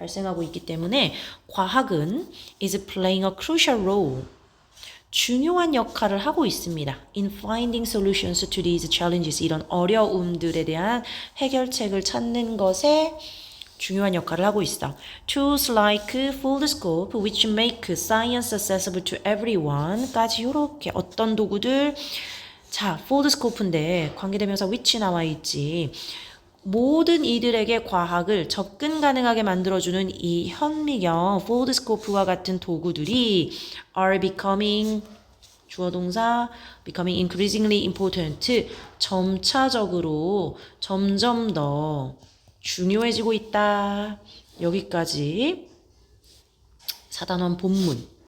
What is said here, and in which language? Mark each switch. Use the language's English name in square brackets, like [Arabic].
[Korean] 발생하고 있기 때문에 과학은 [English] is playing a crucial role, [Korean] 중요한 역할을 하고 있습니다. [English] In finding solutions to these challenges, [Korean] 이런 어려움들에 대한 해결책을 찾는 것에 중요한 역할을 하고 있어. [English] Tools like foldscope, which make science accessible [Korean] to everyone까지 이렇게 어떤 도구들, 자, foldscope인데 관계대명사 which 나와 있지. 모든 이들에게 과학을 접근 가능하게 만들어주는 이 현미경, foldscope와 같은 도구들이 are becoming 주어 동사 [English] becoming increasingly important. [Korean] 점차적으로 점점 더 중요해지고 있다. 여기까지 4단원 본문